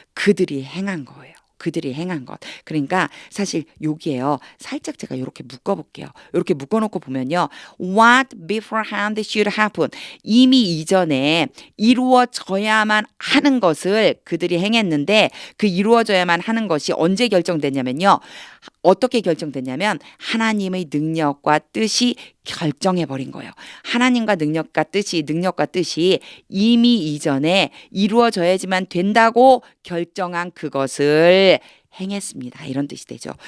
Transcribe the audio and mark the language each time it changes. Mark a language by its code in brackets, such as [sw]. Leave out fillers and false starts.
[ko] 그들이 행한 거예요. 그들이 행한 것. 그러니까 사실 여기에요. 살짝 제가 이렇게 묶어볼게요. 이렇게 묶어놓고 보면요. [en] What beforehand should happen. [ko] 이미 이전에 이루어져야만 하는 것을 그들이 행했는데 그 이루어져야만 하는 것이 언제 결정됐냐면요. 어떻게 결정됐냐면 하나님의 능력과 뜻이 결정해버린 거예요. 하나님과 능력과 뜻이 이미 이전에 이루어져야지만 된다고 결정한 그것을 행했습니다. 이런 뜻이 되죠.